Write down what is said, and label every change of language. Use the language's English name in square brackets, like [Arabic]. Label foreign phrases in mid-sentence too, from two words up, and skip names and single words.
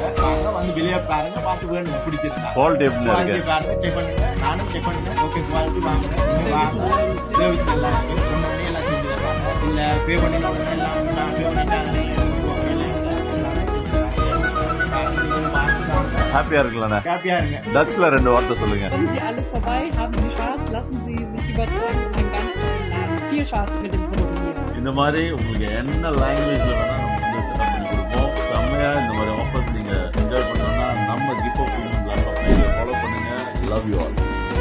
[Tamil] வாங்க வந்து வெளியே பாருங்க, பார்த்து வேணும் பிடிச்சிருக்கா குவாலிட்டி பாருங்க, செக் பண்ணுங்க. நானும் செக் பண்ணுங்க. ஓகே குவாலிட்டி வாங்குறேன். சர்வீஸ் நல்லா இருக்கு. சொன்னோடனே எல்லாம் செஞ்சு தருவாங்க. இல்லை பே பண்ணி உடனே எல்லாம் நான் பே பண்ணிட்டாங்க. ஹாப்பியா இருக்கலாம். ஹாப்பியா இருங்க. டச்ல 2 வார்த்தை சொல்லுங்க. [German] Kommen Sie alle vorbei, haben Sie Spaß, lassen Sie sich überzeugen. Ein ganz tollen Laden. Viel Spaß mit dem Produkt hier. [Tamil] இந்த மாதிரி உங்களுக்கு என்ன லாங்குவேஜ்ல வேணா நம்ம வந்து செட்டப் பண்ணி கொடுப்போம். செம்மையா இந்த மாதிரி ஆஃபர்ஸ் நீங்க என்ஜாய் பண்ணணும்னா நம்ம கிஃப்ட் ஃபாலோ பண்ணுங்க. [English] love you all.